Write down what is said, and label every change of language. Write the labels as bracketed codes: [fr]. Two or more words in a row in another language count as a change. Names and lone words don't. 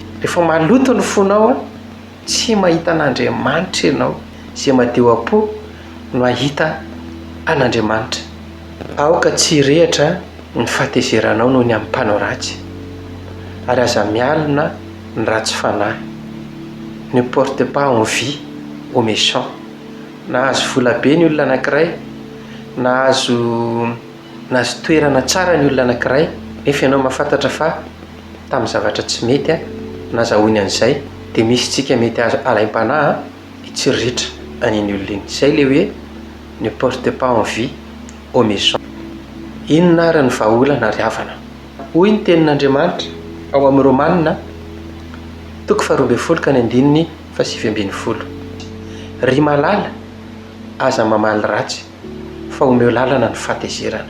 [mg] Rehefa maloto ny fonao tsy mahita an'Andriamanitra ianao. Izay madio am-po no ahita an'Andriamanitra. Aoka tsy hirehitra ny fahatezeranao noho ny amin'ny mpanao ratsy, ary aza mialina ny ratsy fanahy. [fr] Ne porte pas envie au méchant. [mg] Nahazo volabe ny olona anankiray, nahazo toerana tsara ny olona anankiray, nefa ianao mahafantatra fa tamin'ny zavatra tsy mety nazahoany an'izay, dia misy tsika mety alaim-panahy hitsirritra an'iny olona iny. Izay le hoe [fr] ne porte pas envie au méchant. [mg] Inona ary ny vahaolana ry havana? Hoy ny tenin'Andriamanitra ao amin'ny Romanina 12:720: ry malala aza mamaly ratsy, fa omeo lalana ny fahatezerana.